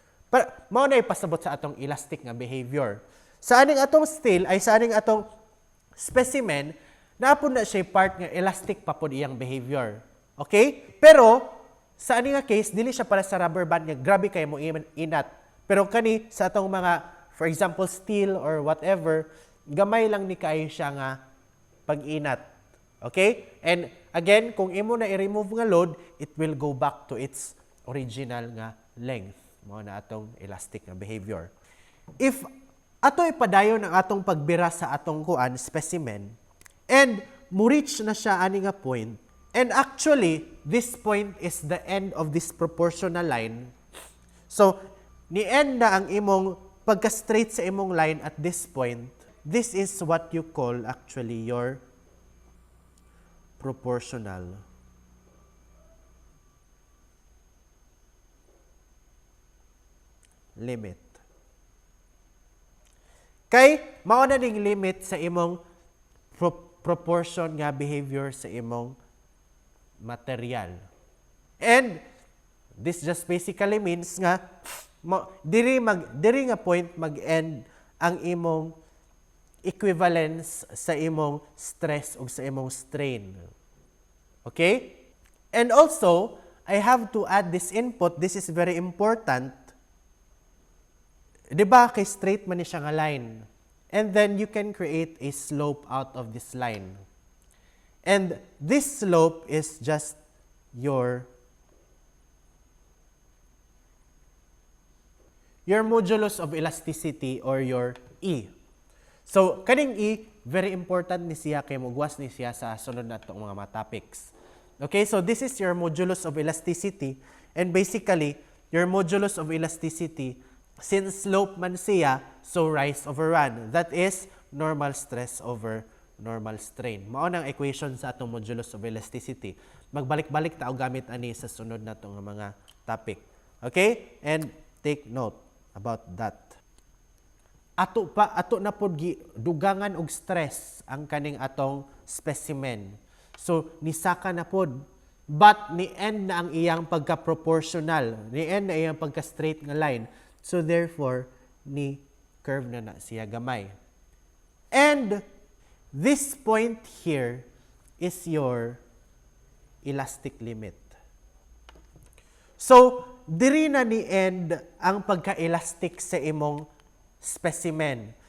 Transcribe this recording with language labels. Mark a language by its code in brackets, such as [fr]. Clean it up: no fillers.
[ceb] Pero mao na ipasabot sa atong elastic nga behavior. Sa aning atong steel ay sa aning atong specimen, naapon na siya part nga elastic pa pod iyang behavior. Okay? Pero sa aning nga case, dili siya para sa rubber band nga grabe kay mo inat. Pero kani sa atong mga, [en] for example, steel or whatever, [ceb] gamay lang ni kayo siya nga pag-inat. [en] Okay? And again, [ceb] kung imo na i-remove nga load, [en] it will go back to its original nga length. [ceb] Mao na atong elastic nga behavior. If ato ipadayon ang atong pagbira sa atong kuan specimen and mo-reach na siya ani nga point, [en] and actually this point is the end of this proportional line. [ceb] So ni end na ang imong pagka-straight sa imong line [en] at this point. This is what you call actually your proportional limit. [ceb] Kay mao na ning limit sa imong proportion nga behavior sa imong material. [en] And this just basically means [ceb] nga diri nga point mag-end ang imong equivalence sa imong stress ug sa imong strain. [en] Okay? And also, I have to add this input. This is very important. [ceb] Diba, kay straight man ni siya nga line. [en] And then you can create a slope out of this line. And this slope is just your modulus of elasticity or your E. [ceb] So, kaning E, very important ni siya kay mugwas ni siya sa sunod na itong mga topics. [en] Okay, so this is your modulus of elasticity. And basically, your modulus of elasticity, since slope man siya, so rise over run. That is normal stress over normal strain. [ceb] Mao nang equation sa atong modulus of elasticity. Magbalik-balik ta og gamit ani sa sunod na itong mga topic. Okay? [en] And take note about that. [ceb] Ato na pod dugangan og stress ang kaning atong specimen. So nisaka na pod, but ni end na ang iyang pagka-proportional, ni end na iyang pagka-straight nga line. So therefore ni curve na siya gamay. [en] And this point here is your elastic limit. [ceb] So diri na ni end ang pagka-elastic sa imong specimen.